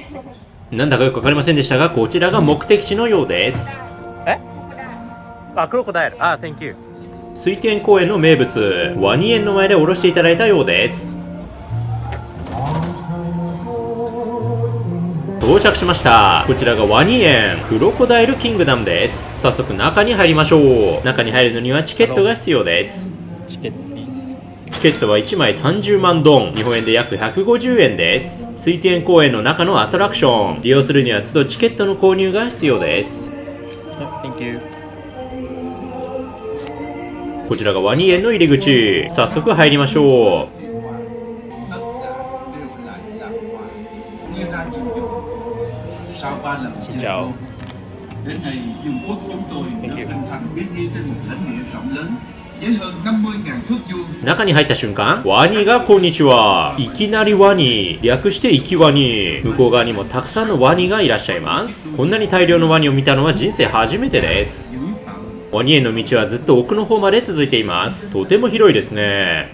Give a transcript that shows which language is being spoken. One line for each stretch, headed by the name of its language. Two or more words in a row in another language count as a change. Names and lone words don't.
Japanese: なんだかよくわかりませんでしたがこちらが目的地のようです。え？あ、クロコダイル。
English: あ、Thank you.
Japanese: 水天公園の名物ワニ園の前で降ろしていただいたようです。到着しました。こちらがワニ園クロコダイルキングダムです。早速中に入りましょう。中に入るのにはチケットが必要です。チケット please. チケットは1枚30万ドン、日本円で約150円です。水天公園の中のアトラクション、利用するには都度チケットの購入が必要です。
English: Thank you.
Japanese: こちらがワニ園の入り口。早速入りましょう。
Vietnamese: Xin chào. Đến nay, vương quốc chúng tôi được hình thành bí nghi trên một lãnh địa rộng lớn với hơn 50.000 thước vuông.
Japanese: 中に入った瞬間、ワニがこんにちは。いきなりワニ。略してイキワニ。向こう側にもたくさんのワニがいらっしゃいます。こんなに大量のワニを見たのは人生初めてです。ワニ園の道はずっと奥の方まで続いています。とても広いですね。